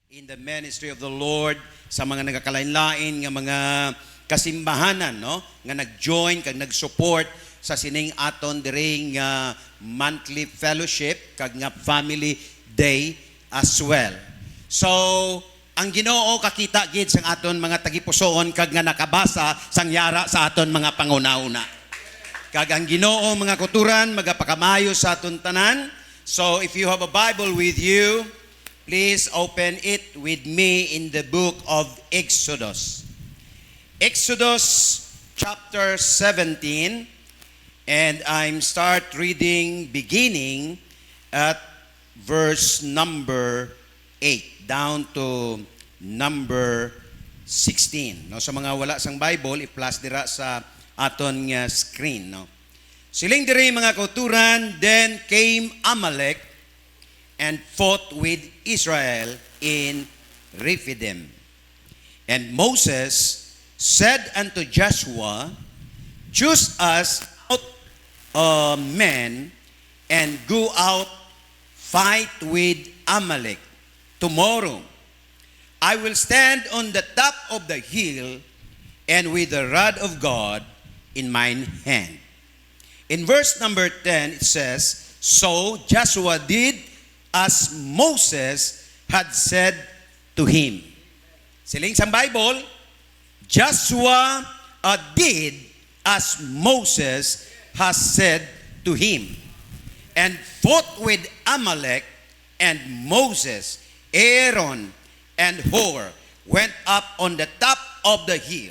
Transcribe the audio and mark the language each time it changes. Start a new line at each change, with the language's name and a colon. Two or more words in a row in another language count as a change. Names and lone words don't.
English: in the ministry of the Lord
Hiligaynon: sa mga nagakalain-lain nga mga kasimbahanan, no? Nga nag-join kag nag-support sa sining aton diring
English: monthly fellowship
Hiligaynon: kag nga
English: family day as well.
Hiligaynon: So, ang Ginoo kakita gid sang aton mga tagipusoon kag nga nakabasa sang yara sa aton mga pangunauna. Kag ang Ginoo mga kuturan magapakamayo sa aton tanan.
English: So, if you have a Bible with you, please open it with me in the book of Exodus. Exodus chapter 17, and I'm start reading beginning at verse number 8 down to number 16.
Hiligaynon: No, sa mga wala sang Bible, i-plus dira sa aton nga screen, no. Siling diri mga kauturan,
English: then came Amalek and fought with Israel in Rephidim. And Moses said unto Joshua, choose us out men and go out fight with Amalek. Tomorrow I will stand on the top of the hill and with the rod of God in mine hand. In verse number 10 it says, so Joshua did as Moses had said to him.
Hiligaynon: Siling sang Bible,
English: Joshua did as Moses has said to him, and fought with Amalek, and Moses, Aaron, and Hur went up on the top of the hill.